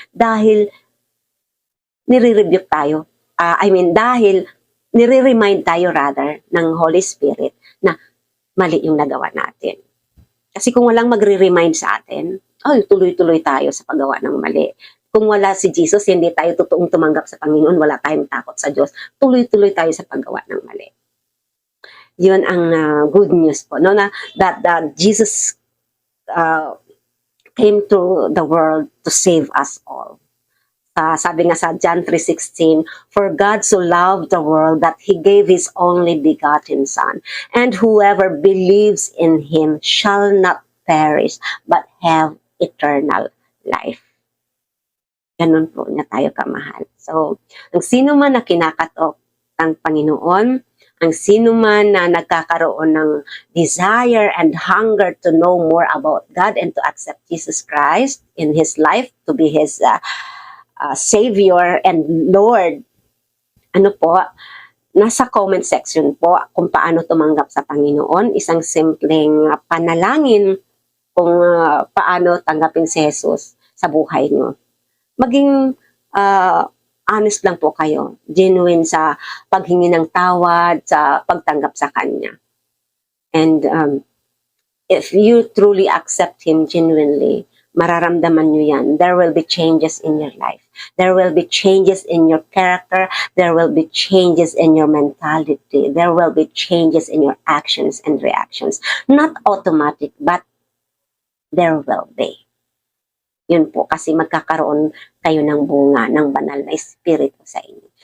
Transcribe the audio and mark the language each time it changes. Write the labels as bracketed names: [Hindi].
[Filipino] Dahil nire-rebuke tayo. Dahil nire-remind tayo rather ng Holy Spirit na mali yung nagawa natin. Kasi kung walang magre-remind sa atin, tuloy-tuloy tayo sa paggawa ng mali. Kung wala si Jesus, hindi tayo totoong tumanggap sa Panginoon, wala tayong takot sa Diyos, tuloy-tuloy tayo sa paggawa ng mali. Yun ang good news po, no? [English] That Jesus came to the world to save us all. [Filipino] Sabi nga sa [English] John 3:16, "For God so loved the world that He gave His only begotten Son, and whoever believes in Him shall not perish, but have eternal life." [Filipino] Ganun po niya tayo kamahal. So, ang sino man na kinakatok ng Panginoon, Ang sino man na nagkakaroon ng [English] desire and hunger to know more about God and to accept Jesus Christ in his life to be his Savior and Lord, [Filipino] ano po, nasa comment section po kung paano tumanggap sa Panginoon. Isang simpleng panalangin kung paano tanggapin si Jesus sa buhay nyo. Maging honest lang po kayo, genuine sa paghingi ng tawad, sa pagtanggap sa Kanya. [English] And if you truly accept Him genuinely, [Filipino] mararamdaman nyo yan. [English] There will be changes in your life. There will be changes in your character. There will be changes in your mentality. There will be changes in your actions and reactions. Not automatic, but there will be. [Filipino] Yun po, kasi magkakaroon kayo ng bunga ng banal na espiritu sa inyo.